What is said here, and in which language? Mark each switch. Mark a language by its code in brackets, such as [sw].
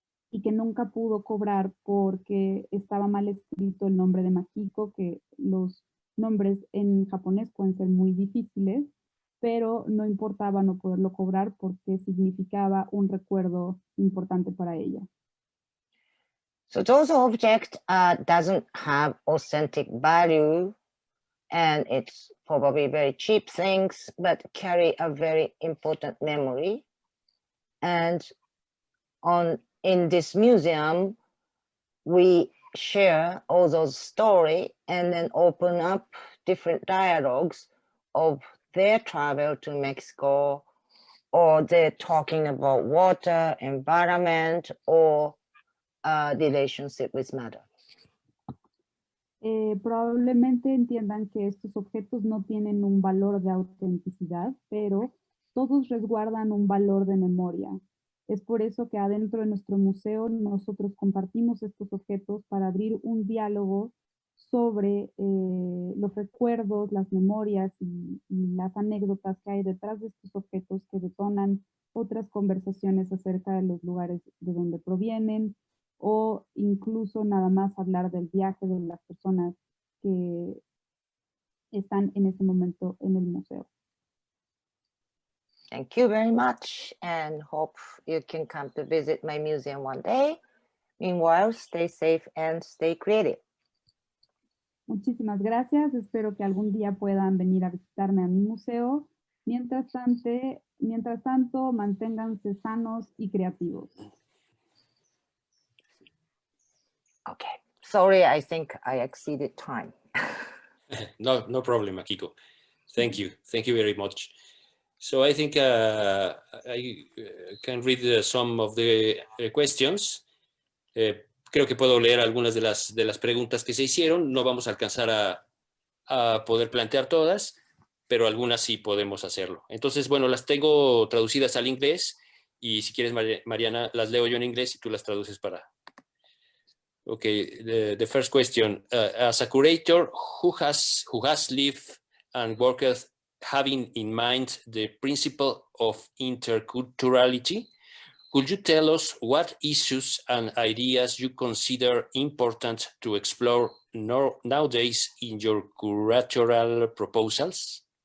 [es] y que nunca pudo cobrar porque estaba mal escrito el nombre de Makiko, que los nombres en japonés pueden ser muy difíciles, pero no importaba no poderlo cobrar porque significaba un recuerdo importante para ella. [en] So those objects doesn't have authentic value, and it's probably very cheap things, but carry a very important memory. And in this museum, we share all those stories and then open up different dialogues of their travel to Mexico, or they're talking about water, environment, or relationship with mother. [es] Probablemente entiendan que estos objetos no tienen un valor de autenticidad, pero todos resguardan un valor de memoria. Es por eso que adentro de nuestro museo nosotros compartimos estos objetos para abrir un diálogo sobre los recuerdos, las memorias y las anécdotas que hay detrás de estos objetos que detonan otras conversaciones acerca de los lugares de donde provienen, o incluso nada más hablar del viaje de las personas que están en ese momento en el museo. [en] Thank you very much, and hope you can come to visit my museum one day. Meanwhile, stay safe and stay creative. [es] Muchísimas gracias. Espero que algún día puedan venir a visitarme a mi museo. Mientras tanto, manténganse sanos y creativos. [en] Okay, sorry, I think I exceeded time. No problem, Makiko. Thank you very much. So I think I can read some of the questions. [es] Creo que puedo leer algunas de las preguntas que se hicieron. No vamos a alcanzar a poder plantear todas, pero algunas sí podemos hacerlo. Entonces, bueno, las tengo traducidas al inglés, y si quieres, Mariana, las leo yo en inglés y tú las traduces para... [en] Okay, the first question, as a curator who has lived and worked having in mind the principle of interculturality, could you tell us what issues and ideas you consider important to explore nowadays in your curatorial proposals?